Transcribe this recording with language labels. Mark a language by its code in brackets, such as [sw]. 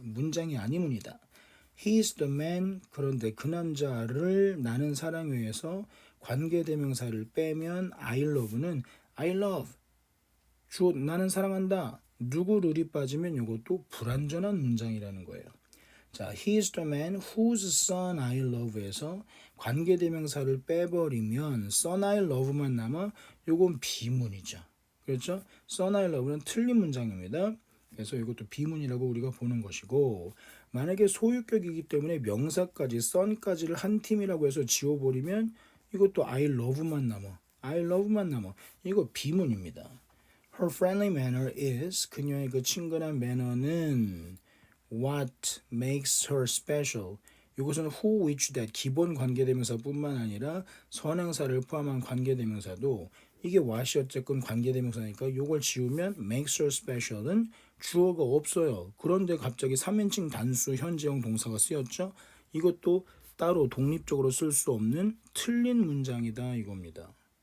[ko] 문장이 아니문이다. [en] He's the man. [ko] 그런데 그 남자를 나는 사랑해 해서 관계대명사를 빼면 I love는 I love. 나는 사랑한다. 누구를이 빠지면 이것도 불완전한 문장이라는 거예요. [en] 자, He's the man whose son I love에서 [ko] 관계대명사를 빼버리면 [en] son I love만 남아. [ko] 요건 비문이죠. 그렇죠? son I love는 틀린 문장입니다. 그래서 이것도 비문이라고 우리가 보는 것이고, 만약에 소유격이기 때문에 명사까지 son까지를 한 팀이라고 해서 지워버리면 이것도 I love만 남아. I love만 남아. 이거 비문입니다. [en] Her friendly manner is, [ko] 그녀의 그 친근한 매너는 [en] what makes her special. [ko] 이것은 who, which, that 기본 관계대명사뿐만 아니라 선행사를 포함한 관계대명사도 이게 what이 어쨌건 관계대명사니까 이걸 지우면 makes her special은 주어가 없어요. 그런데 갑자기 3인칭 단수 현재형 동사가 쓰였죠. 이것도 따로 독립적으로 쓸 수 없는 틀린 문장이다 이겁니다.